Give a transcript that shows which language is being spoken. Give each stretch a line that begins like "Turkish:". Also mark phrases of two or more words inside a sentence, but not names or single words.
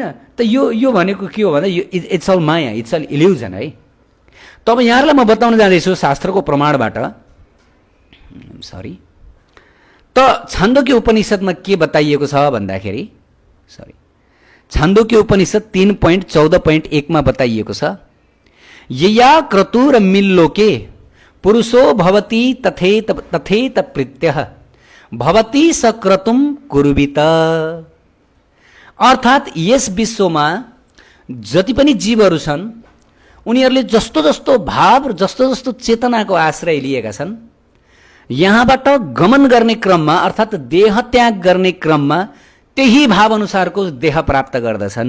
Nepali: त यो भनेको के हो भन्दा यो
English: it's all maya, it's all illusion
Nepali: है। तब यहाँहरूलाई म बताउन जाँदैछु शास्त्रको प्रमाणबाट। त छान्दोक्य उपनिषदमा के बताइएको छ भन्दाखेरि, छान्दोक्य उपनिषद 3.14.1 मा बताइएको छ,
Sanskrit: यया क्रतुर मिल्लोके पुरुषो भवति तथेत प्रीत्यः भवति सक्रतुम कुर्वित।
Nepali: अर्थात् यस विश्वमा जति पनि जीवहरू छन् उनीहरूले जस्तो जस्तो भाव, जस्तो जस्तो चेतनाको आश्रय लिएका छन्, यहाँबाट गमन गर्ने क्रममा अर्थात् देह त्याग गर्ने क्रममा त्यही भाव अनुसारको देह प्राप्त गर्दछन्।